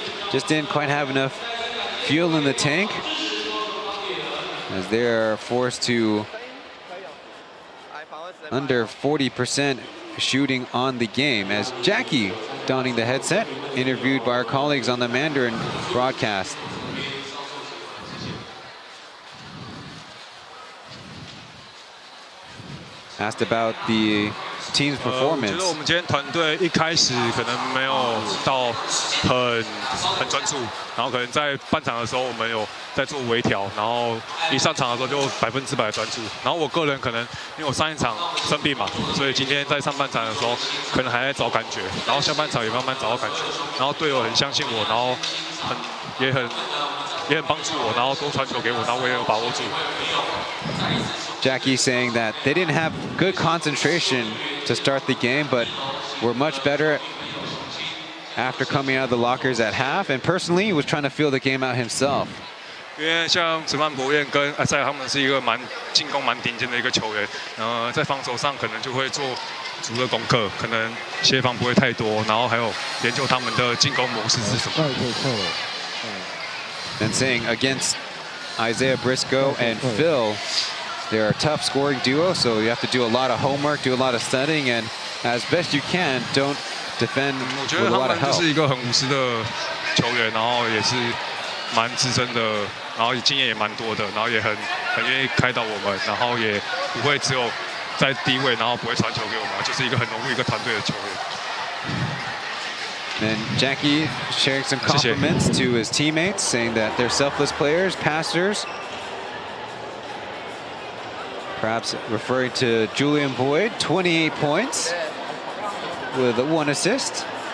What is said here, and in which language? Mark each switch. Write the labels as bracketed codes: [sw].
[en] Just didn't quite have enough fuel in the tank as they're forced to under 40% shooting on the game. As Jackie, donning the headset, interviewed by our colleagues on the Mandarin broadcast. Asked about the team's performance. [zh] 我觉得我们今天团队一开始可能没有到很专注，然后可能在半场的时候我们有在做微调，然后一上场的时候就100%的专注。然后我个人可能因为我上一场生病嘛，所以今天在上半场的时候可能还在找感觉，然后下半场也慢慢找到感觉。然后队友很相信我，然后也很帮助我，然后多传球给我，然后我也有把握住。 [en] Jackie saying that they didn't have good concentration to start the game, but were much better after coming out of the lockers at half, and personally he was trying to feel the game out himself. [zh] 因为像陈曼博彦跟阿塞他们是一个进攻蛮顶尖的一个球员，在防守上可能就会做足的功课，可能协防不会太多，然后还有研究他们的进攻模式是什么。 [en] And saying against Isaiah Briscoe and Phil, they're a tough scoring duo, so you have to do a lot of homework, do a lot of studying, and as best you can, don't defend with a lot of help. [zh] 我觉得他们就是一个很无私的球员，然后也是蛮资深的，然后经验也蛮多的，然后也很愿意开导我们，然后也不会只有在低位，然后不会传球给我们，就是一个很融入一个团队的球员。 [en] And Jackie sharing some compliments to his teammates, saying that they're selfless players, passers. Perhaps referring to Julian Boyd, 28 points with 1 assist.